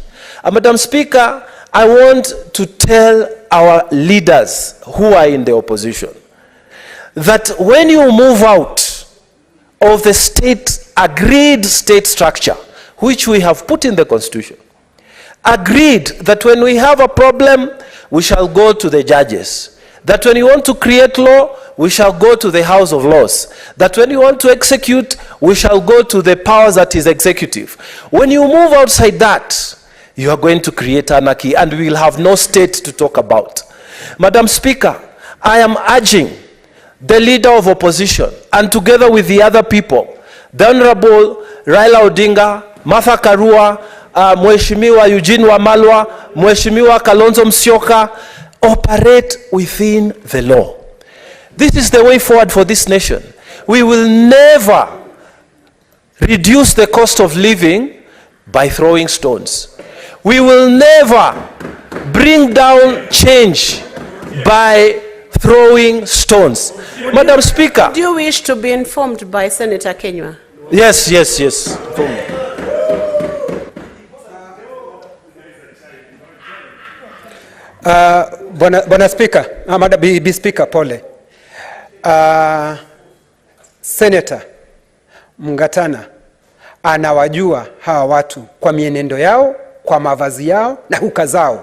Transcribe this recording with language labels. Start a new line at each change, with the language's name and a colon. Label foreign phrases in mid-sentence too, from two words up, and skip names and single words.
English: Madam Speaker, I want to tell our leaders who are in the opposition that when you move out of the state, agreed state structure, which we have put in the Constitution, agreed that when we have a problem, we shall go to the judges, that when you want to create law, we shall go to the House of Laws, that when you want to execute, we shall go to the powers that is executive. When you move outside that, you are going to create anarchy, and we will have no state to talk about. Madam Speaker, I am urging the leader of opposition, and together with the other people, the Honorable Raila Odinga, Martha Karua, Mheshimiwa Eugene Wamalwa, Mheshimiwa Kalonzo Musyoka, operate within the law. This is the way forward for this nation. We will never reduce the cost of living by throwing stones. We will never bring down change by throwing stones. Madam Speaker. Do you wish to be informed by Senator Kenywa? Yes.
Swahili: Bwana Speaker, Bi Speaker, pole. Senator Mungatana anawajua hawa watu kwa mienendo yao, kwa mavazi yao na huka zao.